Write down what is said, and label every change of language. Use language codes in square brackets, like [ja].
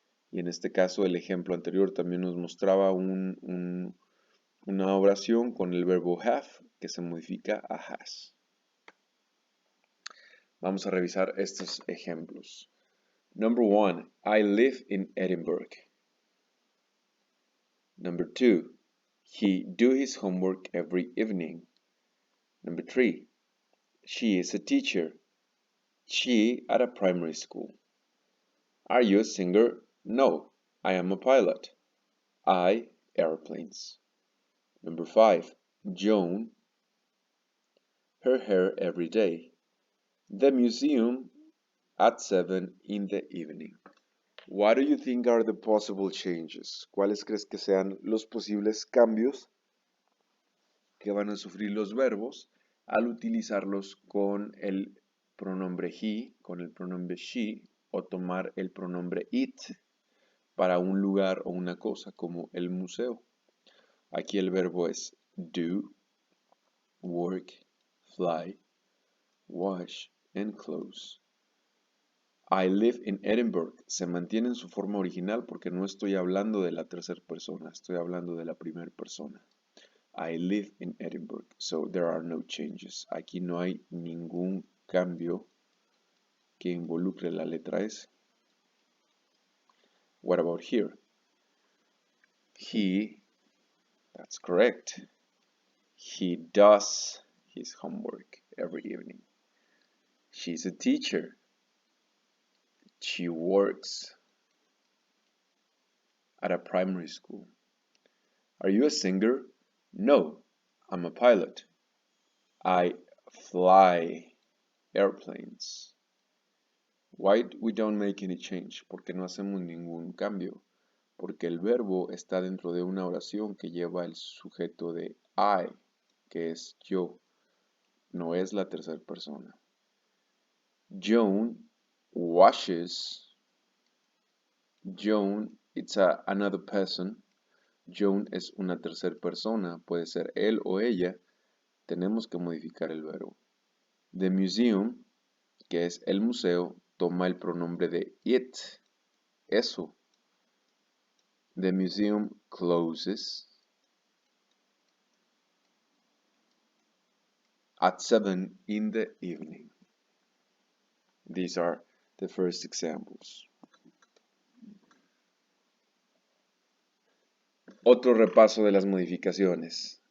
[es] Y en este caso el ejemplo anterior también nos mostraba una oración con el verbo have que se modifica a has. Vamos a revisar estos ejemplos. [en] Number 1, I live in Edinburgh. Number 2, he do his homework every evening. Number 3, she is a teacher. She at a primary school. Are you a singer? No, I am a pilot. I airplanes. Number 5, Joan her hair every day. The museum at 7 in the evening. What do you think are the possible changes? [es] ¿Cuáles crees que sean los posibles cambios que van a sufrir los verbos al utilizarlos con el pronombre he, con el pronombre she o tomar el pronombre it para un lugar o una cosa como el museo? Aquí el verbo es do, work, fly, wash and close. [en] I live in Edinburgh [es] se mantiene en su forma original porque no estoy hablando de la tercera persona, estoy hablando de la primera persona. [en] I live in Edinburgh, so there are no changes. [es] Aquí no hay ningún cambio que involucre la letra S. [en] What about here? He, that's correct. He does his homework every evening. She's a teacher. She works at a primary school. Are you a singer? No, I'm a pilot. I fly airplanes. Why we don't make any change? [es] Porque no hacemos ningún cambio. Porque el verbo está dentro de una oración que lleva el sujeto de I, que es yo. No es la tercera persona. [en] Joan washes. Joan, it's another person. [es] Joan es una tercera persona, puede ser él o ella. Tenemos que modificar el verbo. [en] The museum, [es] que es el museo, toma el pronombre de it, eso. [en] The museum closes at 7 in the evening. These are the first examples. [es] Otro repaso de las modificaciones.